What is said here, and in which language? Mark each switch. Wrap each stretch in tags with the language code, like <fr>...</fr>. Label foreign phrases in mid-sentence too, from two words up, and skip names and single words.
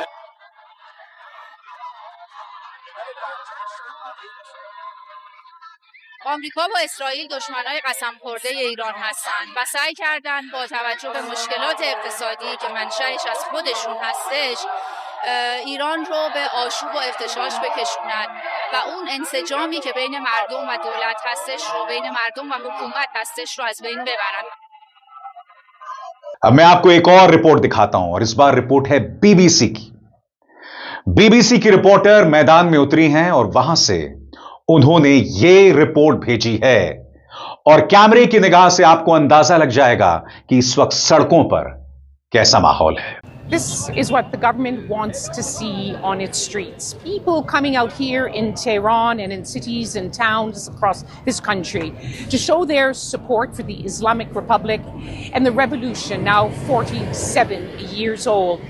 <fa>آمریکا با اسرائیل دشمنای قسم خورده ایران هستند و سعی کردند با توجه به مشکلات اقتصادی که منشأش از خودشون هستش ایران رو به آشوب و اغتشاش بکشونند و اون انسجامی که بین مردم و دولت هستش رو، بین مردم و حکومت هستش رو از بین ببرن.</fa> <hi>अब मैं आपको एक और रिपोर्ट दिखाता हूं और इस बार रिपोर्ट है बीबीसी की। बीबीसी की रिपोर्टर मैदान में उतरी हैं और वहां से उन्होंने यह रिपोर्ट भेजी है और कैमरे की निगाह से आपको अंदाजा लग जाएगा कि इस वक्त सड़कों पर कैसा माहौल है।</hi> <en>This is what the government wants to see on its streets. People coming out here in Tehran and in cities and towns across this country to show their support for the Islamic Republic and the revolution, now 47 years old.</en>